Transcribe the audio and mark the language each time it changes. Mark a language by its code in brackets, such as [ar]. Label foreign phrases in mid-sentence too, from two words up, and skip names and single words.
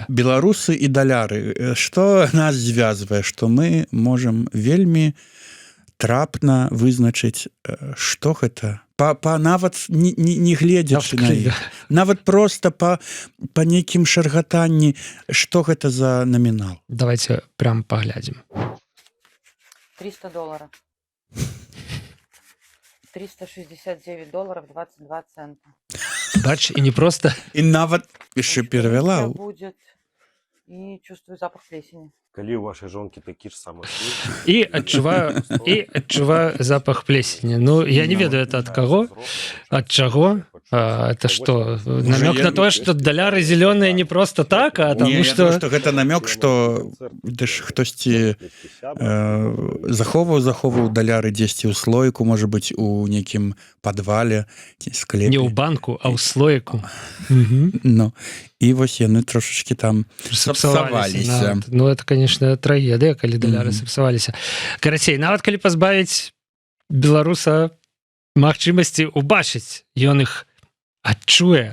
[be] Беларусы і даляры, што нас звязвае, што мы можам вельмі трапна вызначыць, што гэта, нават не гледзячы на іх, нават просто па нейкім шаргатанні, што гэта за намінал. Давайте прям паглядзім. $300. $369 22 цента. Бач, і не просто... І нават яшчэ перавяла. [ru] Будет и чувствую запах плесени. Коли у вашей жонки такие же самые. И отчуваю запах плесени. Ну, я не ведаю, это от кого, от чего. Это что, намек на то, что доляры зеленые не просто так, а тому, что... [be] Я думаю, что это намек, что хтосьці заховаў доляры дзесьці ў слоіку, можа быць, у нейкім падвале, склепе. Не ў банку, а ў слоіку. Ну, і вось яны трошечки там сапсаваліся. [ru] Ну, это, конечно, [be] трагедыя, калі доляры сапсаваліся. Карацей, нават калі пазбавіць беларуса магчымасці убачыць, ён іх адчуе.